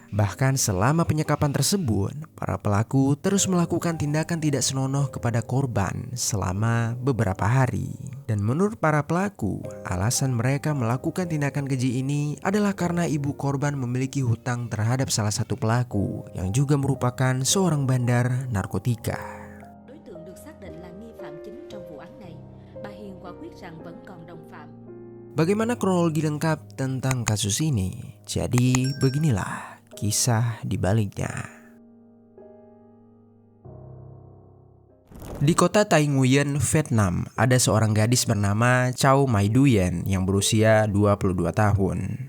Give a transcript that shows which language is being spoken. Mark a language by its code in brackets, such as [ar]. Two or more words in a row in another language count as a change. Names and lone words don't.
[id] Bahkan selama penyekapan tersebut, para pelaku terus melakukan tindakan tidak senonoh kepada korban selama beberapa hari. Dan menurut para pelaku, alasan mereka melakukan tindakan keji ini adalah karena ibu korban memiliki hutang terhadap salah satu pelaku yang juga merupakan seorang bandar narkotika. [vi] Đối tượng được xác định là nghi phạm chính trong vụ án này. Bà Hiền quả quyết rằng vẫn còn đồng phạm. [id] Bagaimana kronologi lengkap tentang kasus ini? Jadi beginilah kisah di baliknya. Di kota Tai Nguyen, Vietnam, ada seorang gadis bernama Chow Mai Duyen yang berusia 22 tahun.